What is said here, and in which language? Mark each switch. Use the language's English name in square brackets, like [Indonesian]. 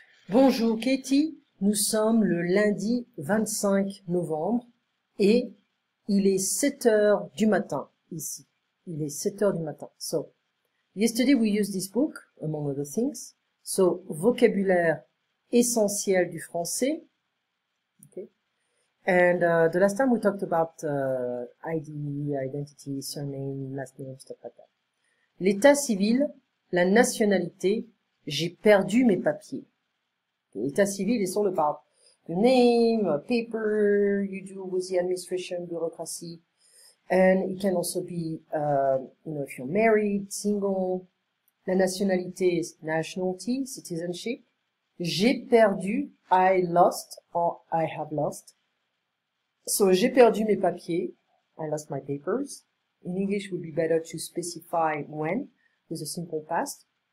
[French] Bonjour Katie, nous sommes le lundi 25 novembre et il est 7 heures du matin ici. Il est 7 heures du matin. [English] So, yesterday we used this book, among other things. [French] So, vocabulaire essentiel du français. Okay. [English] And the last time we talked about ID, identity, surname, last name, stuff like that. [French] L'état civil, la nationalité, j'ai perdu mes papiers. [English] L'état civil is all about the name, a paper you do with the administration, bureaucracy, and it can also be, if you're married, single. La nationalité is nationality, citizenship. [French] J'ai perdu, [English] I lost, or I have lost. So, [French] j'ai perdu mes papiers, [English] I lost my papers. In English, it would be better to specify when, with a simple past.